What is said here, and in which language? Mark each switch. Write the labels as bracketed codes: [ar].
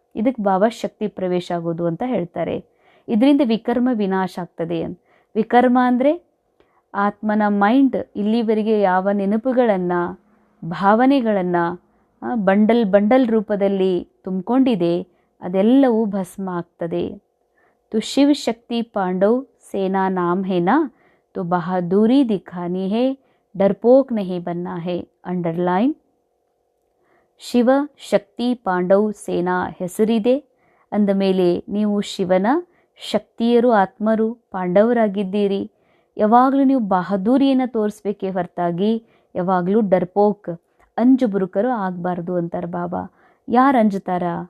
[kn] ಇದಕ್ಕೆ ಬಾಬಾ ಶಕ್ತಿ ಪ್ರವೇಶ ಆಗೋದು ಅಂತ ಹೇಳ್ತಾರೆ. ಇದರಿಂದ ವಿಕರ್ಮ ವಿನಾಶ ಆಗ್ತದೆ. ವಿಕರ್ಮ ಅಂದರೆ ಆತ್ಮನ ಮೈಂಡ್ ಇಲ್ಲಿವರೆಗೆ ಯಾವ ನೆನಪುಗಳನ್ನು, ಭಾವನೆಗಳನ್ನು ಬಂಡಲ್ ರೂಪದಲ್ಲಿ ತುಂಬಿಕೊಂಡಿದೆ, ಅದೆಲ್ಲವೂ ಭಸ್ಮ ಆಗ್ತದೆ. [hi] तो शिव शक्ति पांडव सेना नाम है ना, तो बहादुरी दिखानी है, डरपोक नहीं बनना है. [kn] अंडरलाइन: ಶಿವ ಶಕ್ತಿ ಪಾಂಡವ್ ಸೇನಾ ಹೆಸರಿದೆ. ಅಂದ ಮೇಲೆ ನೀವು ಶಿವನ ಶಕ್ತಿಯರು, ಆತ್ಮರು, ಪಾಂಡವರಾಗಿದ್ದೀರಿ. ಯಾವಾಗಲೂ ನೀವು ಬಹದ್ದೂರಿಯನ್ನು ತೋರಿಸ್ಬೇಕೇ ಹೊರತಾಗಿ ಯಾವಾಗಲೂ ಡರ್ಪೋಕ್, ಅಂಜುಬುರುಕರು ಆಗಬಾರ್ದು ಅಂತಾರೆ ಬಾಬಾ. ಯಾರು ಅಂಜುತ್ತಾರ?